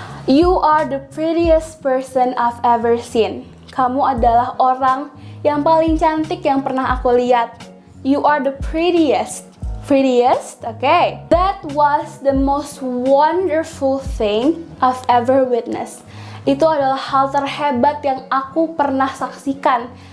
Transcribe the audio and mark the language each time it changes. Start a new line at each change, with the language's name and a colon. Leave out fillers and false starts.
English: You are the prettiest person I've ever seen.
Indonesian: Kamu adalah orang yang paling cantik yang pernah aku lihat.
English: You are the prettiest. Okay. That was the most wonderful thing I've ever witnessed.
Indonesian: Itu adalah hal terhebat yang aku pernah saksikan.